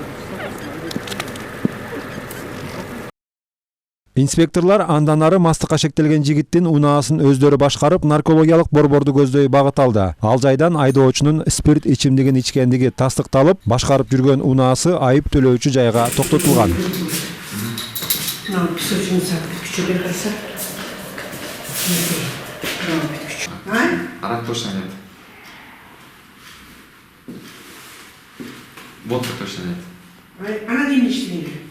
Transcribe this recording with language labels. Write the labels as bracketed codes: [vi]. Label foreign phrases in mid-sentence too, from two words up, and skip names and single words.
[ky] Инспекторлар андан ары мастыкка шектелген жигиттин унаасын өздөрү башкарып, наркологиялык борборду көздөй багыт алды. Ал жайдан айдоочунун спирт ичимдигин ичкендиги тастыкталып, башкарып жүргөн унаасы айып төлөөчү жайга токтотулган. [ru] Арак точно нет. Водка точно нет. Она не мечтает.